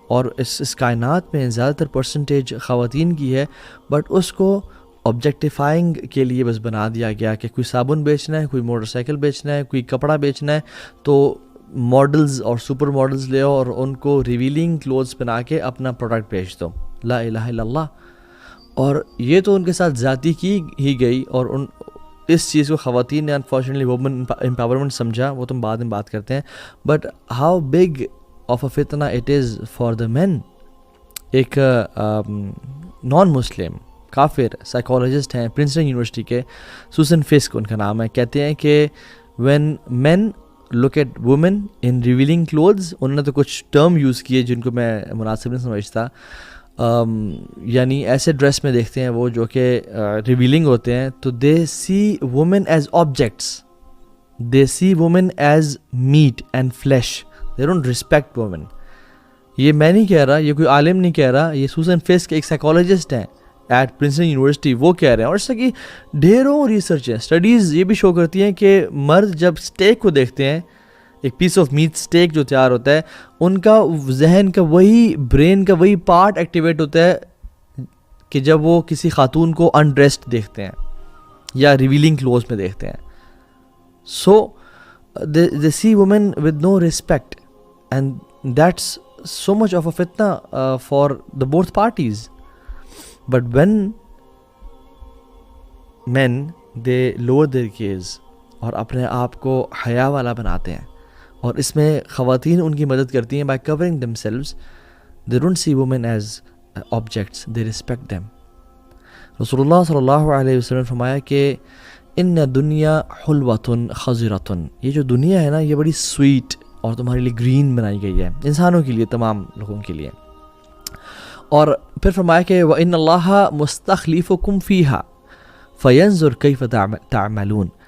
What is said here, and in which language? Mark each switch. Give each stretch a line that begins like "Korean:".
Urdu: اور اس کائنات میں زیادہ تر پرسنٹیج خواتین کی ہے, بٹ اس کو آبجیکٹیفائنگ کے لیے بس بنا دیا گیا کہ کوئی صابن بیچنا ہے, کوئی موٹر سائیکل بیچنا ہے, کوئی کپڑا بیچنا ہے تو ماڈلز اور سپر ماڈلز لے اور ان کو ریویلنگ کلوتھس پہنا کے اپنا پروڈکٹ بیچ دو.
Arabic: لا الہ الا اللہ.
Urdu: اور یہ تو ان کے ساتھ زیادتی کی ہی گئی, اور اس چیز کو خواتین نے انفارچونیٹلی وومن امپاورمنٹ سمجھا, وہ تم بعد میں بات کرتے ہیں.
English: But how big of a fitna it is for the men.
Urdu: ایک نان مسلم کافر سائیکالوجسٹ ہیں پرنسٹن یونیورسٹی کے, سوسن فسک ان کا نام ہے, کہتے ہیں کہ
English: when men look at women in revealing clothes,
Urdu: انہوں نے تو کچھ ٹرم یوز کیے جن کو میں مناسب نہیں سمجھتا, یعنی ایسے ڈریس میں دیکھتے ہیں وہ جو کہ ریویلنگ ہوتے ہیں, تو
English: They see women as objects, they see women as meat and flesh, they don't respect women.
Urdu: یہ میں نہیں کہہ رہا, یہ کوئی عالم نہیں کہہ رہا, یہ سوسن فسک ایک سائیکالوجسٹ ہیں ایٹ پرنسٹن یونیورسٹی, وہ کہہ رہے ہیں. اور اس کی ڈھیروں ریسرچ ہیں, اسٹڈیز یہ بھی شو کرتی ہیں کہ مرد جب اسٹیک کو دیکھتے ہیں, ایک پیس آف میٹ اسٹیک جو تیار ہوتا ہے, ان کا ذہن کا وہی, برین کا وہی پارٹ ایکٹیویٹ ہوتا ہے کہ جب وہ کسی خاتون کو انڈریسڈ دیکھتے ہیں یا ریویلنگ کلوز میں دیکھتے ہیں.
English: So they see women with no respect, and that's so much of a fitna for the both parties. But when men they lower their gaze
Urdu: اور اپنے آپ کو حیا والا بناتے ہیں, اور اس میں خواتین ان کی مدد کرتی ہیں
English: by covering themselves, they don't see women as objects, they respect them.
Urdu: رسول اللہ صلی اللہ علیہ وسلم نے فرمایا کہ
Arabic: ان دنیا حلوۃ خضرۃ,
Urdu: یہ جو دنیا ہے نا یہ بڑی سویٹ اور تمہارے لیے گرین بنائی گئی ہے, انسانوں کے لیے, تمام لوگوں کے لیے.
Arabic: اور پھر فرمایا کہ وَإِنَّ اللَّهَ مُسْتَخْلِفُكُمْ فِيهَا فَيَنْظُرْ كَيْفَ تَعْمَلُونَ.